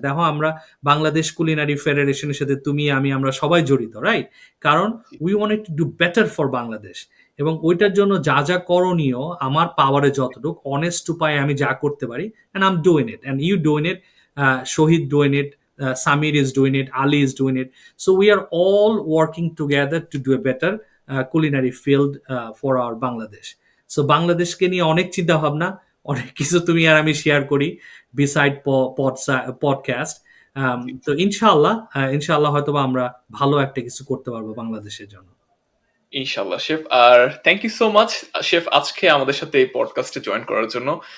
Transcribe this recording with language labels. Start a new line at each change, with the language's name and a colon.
Bangla: দেখো, আমরা বাংলাদেশ কুলিনারি ফেডারেশনের সাথে তুমি, আমি, আমরা সবাই জড়িত, রাইট? কারণ জি,
English: We wanted to do better for Bangladesh.
Bangla: এবং ওইটার জন্য যা, যা করণীয়, আমার পাওয়ারে যতটুক অনেস্ট উপায়ে আমি যা করতে পারি,
English: And I am doing it, and you doing it, Shahid doing it, Samir is doing it, Ali is doing it. So we are all working together to do a better culinary field for our Bangladesh.
Bangla: So বাংলাদেশকে নিয়ে অনেক চিন্তা ভাবনা, অনেক কিছু তুমি আর আমি share করি বিসাইড পডকাস্ট। তো ইনশাআল্লাহ হয়তোবা আমরা ভালো একটা কিছু করতে পারবো বাংলাদেশের জন্য। ইনশাল্লাহ chef. আর thank you so much chef আজকে আমাদের সাথে এই পডকাস্টে জয়েন করার জন্য।